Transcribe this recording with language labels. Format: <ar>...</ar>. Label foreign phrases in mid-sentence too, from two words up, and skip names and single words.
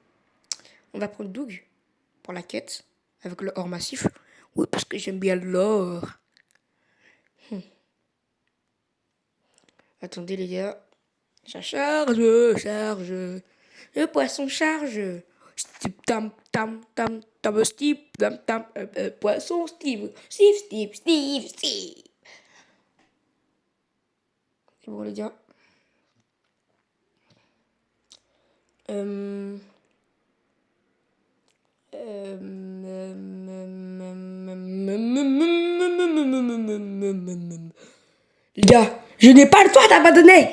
<fr>On va prendre Doug pour la quête avec le or massif. Oui, parce que j'aime bien l'or. Attendez les gars. Ça charge. Le poisson charge. Steve, tam, tam, tam, tam, Steve, tam, tam, poisson, Steve. Steve. C'est bon les gars. Les gars, je n'ai pas le droit d'abandonner.</fr>